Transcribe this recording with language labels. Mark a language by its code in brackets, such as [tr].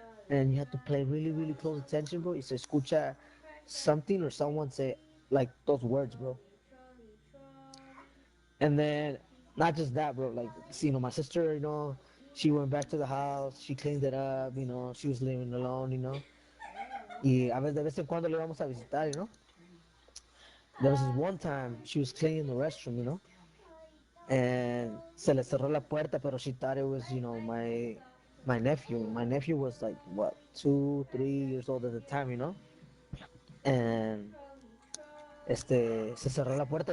[en] And you have to pay really close attention, bro. [es] Y se escucha [en] something or someone say like those words, bro. And then not just that, bro. Like, you know, my sister, you know, she went back to the house, she cleaned it up, you know, she was living alone, you know. [es] Y a veces de vez en cuando le vamos a visitar, [en] you know. There was this one time she was cleaning the restroom, you know. And [es] se le cerró la puerta, pero [en] she thought it was, you know, my nephew. My nephew was like what, 2, 3 years old at the time, you know. [es] And se cerró la puerta.